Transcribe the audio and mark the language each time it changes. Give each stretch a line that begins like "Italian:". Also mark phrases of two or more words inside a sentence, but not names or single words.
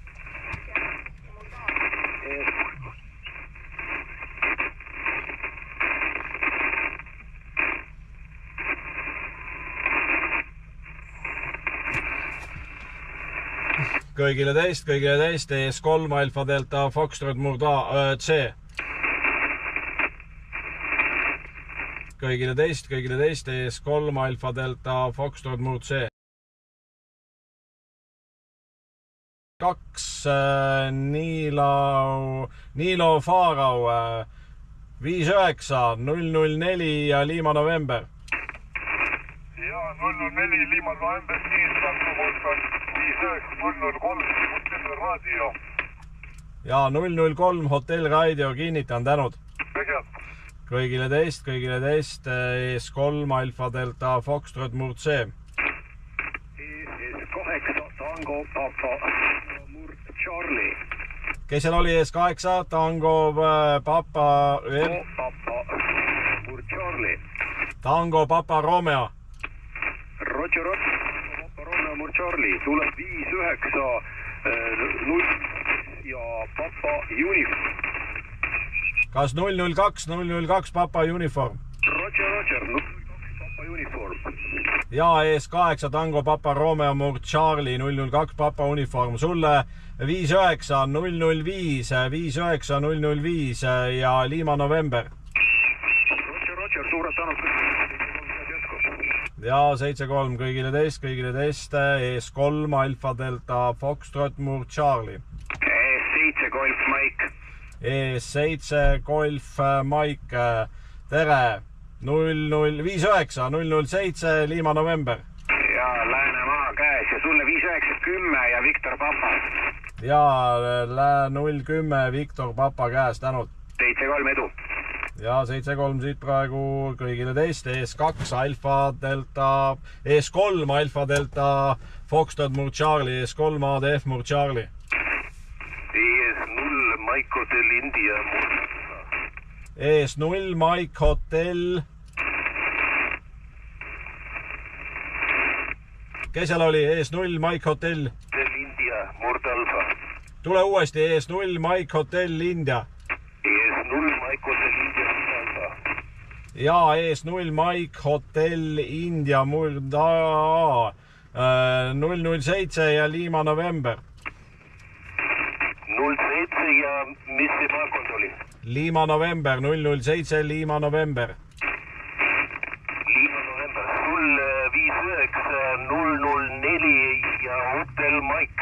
Estonian: Kõigile teist, ES3 Alfa Delta Foxtrot Murd A C. Kõigile teist, ES3 Alfa Delta Foxtrot Murd C. 2 Niilo Faarau 59004 ja Lima November. Ja 004 Lima November, Tango 59003 Hotell Radio. Ja 003 Hotell Radio, kinnitan, tänud. Kõigile teist, ES3 Alfa Delta Foxtrot Murd C. ES8 Tango Papa Murd Charlie. Kes seal oli ES8 Tango Papa Murd Charlie. Tango Papa Romeo. Roger, Papa Romeo Murd Charlie. Tuleb 590 ja Papa Uniform. Kas 002 Papa Uniform? Roger, 002 Papa Papa uniform. ja ES8 Tango Papa Romeo Murd Charlie 002 Papa uniform sulle 59005 59005 ja Lima November. Roger, suured tänud. ja 73 kõigile teist ES3 Alfa Delta Foxtrot Murd Charlie. ES7 Golf Mike. ES7 Golf Mike, tere, 0059007 Lima November. ja Läänemaa käes ja sulle 5910 ja Viktor Papa. ja 010 Viktor Papa käes, tänud. 73 edu. ja 73 siit praegu kõigile teist ES2 Alfa Delta, ES3 Alfa Delta Foxtrot Murd Charlie, ES3 ADF Murd Charlie. ES0 Mike Hotel India. ES0 Mike Hotel. Kes seal oli? ES0 Mike Hotel India Murd Alfa. Tule uuesti, ES0 Mike Hotel India. ES0 Mike Hotel India Alfa. ja ES0 Mike Hotel India Murd 007 ja Lima November. 07 ja mis see maakond oli? Lima November 007 Lima November. Lima November. Sul 59004 ja Hotel Mike.